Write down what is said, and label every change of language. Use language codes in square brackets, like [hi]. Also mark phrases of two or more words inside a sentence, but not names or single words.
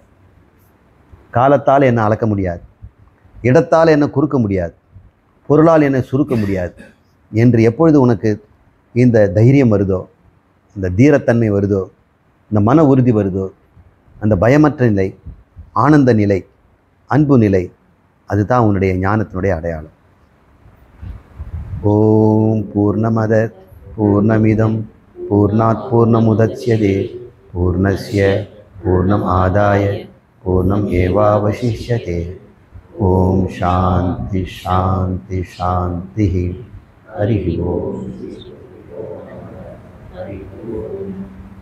[ta] காலத்தால் என்னை அளக்க முடியாது, இடத்தால் என்னை குறுக்க முடியாது, பொருளால் என்னை சுருக்க முடியாது என்று எப்பொழுது உனக்கு இந்த தைரியம் வருதோ, இந்த தீரத்தன்மை வருதோ, இந்த மன உறுதி வருதோ, அந்த பயமற்ற நிலை, ஆனந்த நிலை, அன்பு நிலை, அதுதான் உன்னுடைய ஞானத்தினுடைய அடையாளம். [sa] ओं पूर्णमदः पूर्णमिदं पूर्णात् पूर्णमुदच्यते पूर्णस्य पूर्णम् आदाय पूर्णम् एवावशिष्यते. ओं शान्ति शान्ति शान्ति. हरि ओं.